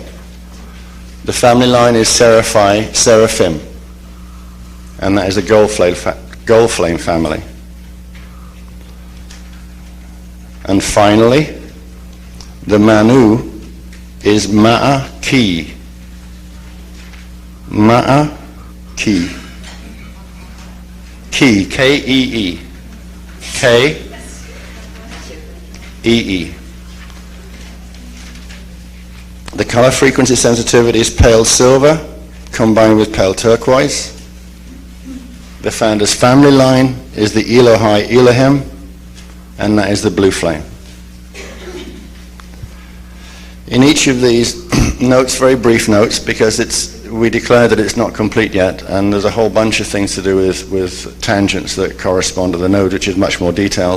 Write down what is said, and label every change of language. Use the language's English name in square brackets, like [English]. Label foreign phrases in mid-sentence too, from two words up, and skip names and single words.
[English] The family line is Seraphim, and that is a gold flame family. And finally, the Manu is Ma'a-Ki. Ma'a-Ki. Ki, K-E-E. K-E-E. The color frequency sensitivity is pale silver combined with pale turquoise. The founder's family line is the Elohai Elohim, and that is the blue flame. In each of these notes, very brief notes, because we declare that it's not complete yet, and there's a whole bunch of things to do with tangents that correspond to the node, which is much more detailed.